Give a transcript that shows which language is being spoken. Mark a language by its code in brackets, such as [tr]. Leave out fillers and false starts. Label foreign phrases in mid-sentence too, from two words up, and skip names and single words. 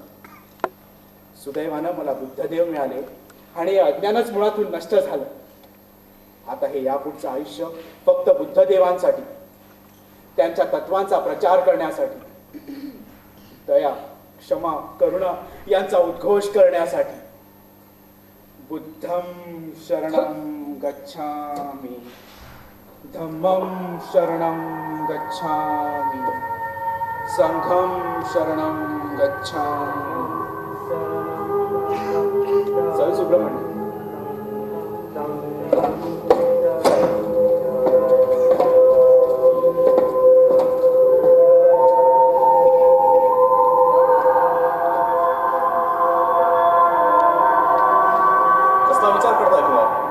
[mr] सुदैवानं मला बुद्धदेव मिळाले आणि हे अज्ञानच मुळातून नष्ट झालं. आता हे यापुढचं आयुष्य फक्त बुद्धदेवांसाठी, त्यांच्या तत्वांचा प्रचार करण्यासाठी, दया, क्षमा, करुणा यांचा उद्घोष करण्यासाठी. [pi] बुद्धं शरणं गच्छामि, धम्मं शरणं गच्छामि, संघं शरणं गच्छामि. [mr] चल सुब्रमण्य. कसला विचार करताय तुला?